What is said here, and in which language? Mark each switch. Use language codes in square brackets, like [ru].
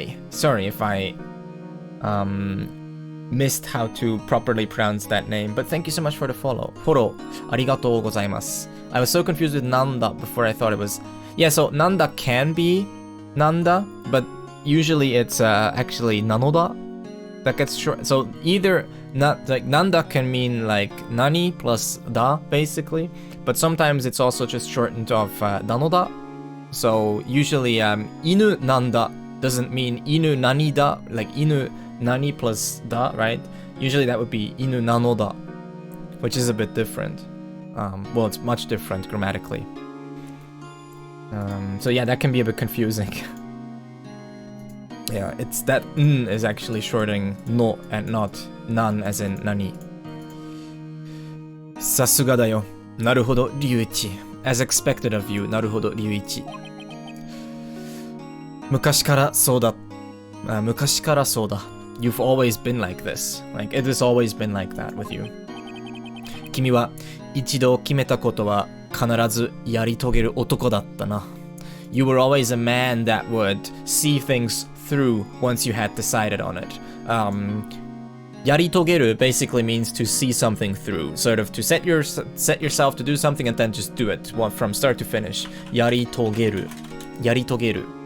[en] Sorry if I missed how to properly pronounce that name, but thank you so much for the follow. [ja] フォローありがとうございます. [en] I was so confused with Nanda before I thought it was... Yeah, so Nanda can be Nanda, but usually it's actually Nanoda. That gets short. So either like Nanda can mean like Nani plus Da, basically, but sometimes it's also just shortened of Nanoda. So usually Inu Nanda doesn't mean Inu Nanida, like Inu Nani plus Da, right? Usually that would be Inu Nanoda, which is a bit different. Well, it's much different grammatically. So yeah, that can be a bit confusing. Yeah, it's that n is actually shortening no and not nan as in nani. [ja] さすがだよ。なるほど、龍一。 [en] As expected of you. [ja] なるほど、龍一。昔からそうだ。昔からそうだ。 [en] You've always been like this. Like, it has always been like that with you. [ja] 君は一度決めたことは必ずやり遂げる男だったな。 [en] You were always a man that would see things through once you had decided on it. やり遂げる basically means to see something through, sort of to set yourself to do something and then just do it from start to finish. [ja] やり遂げる。やり遂げる。